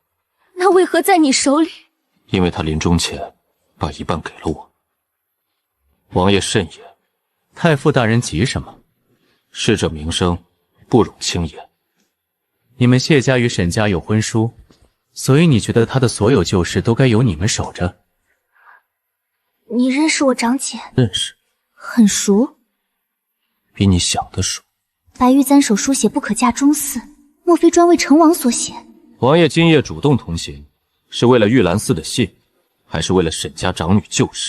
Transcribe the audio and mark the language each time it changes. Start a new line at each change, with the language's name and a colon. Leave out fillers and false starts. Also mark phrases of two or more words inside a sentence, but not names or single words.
Chinese: 那為何在你手裡？因為她臨終前把一半給了我。王爺慎言。太傅大人急什么？逝者名声不容轻言。你们谢家与沈家有婚书，所以你觉得他的所有旧事都该由你们守着？你認識我長姐？認識，很熟，比你想的熟。白玉簪手書寫不可嫁中寺，莫非專為成王所寫？王爺今夜主動同行，是為了玉蘭寺的信，還是為了沈家長女舊事？